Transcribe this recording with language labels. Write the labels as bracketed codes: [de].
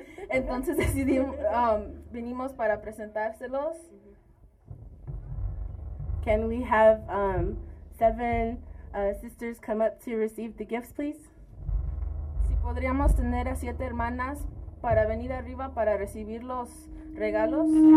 [es] entonces vinimos para presentárselos. [en] Can we have seven sisters come up to receive the gifts, please? [es] Si podríamos tener a siete hermanas para venir arriba para recibir los regalos.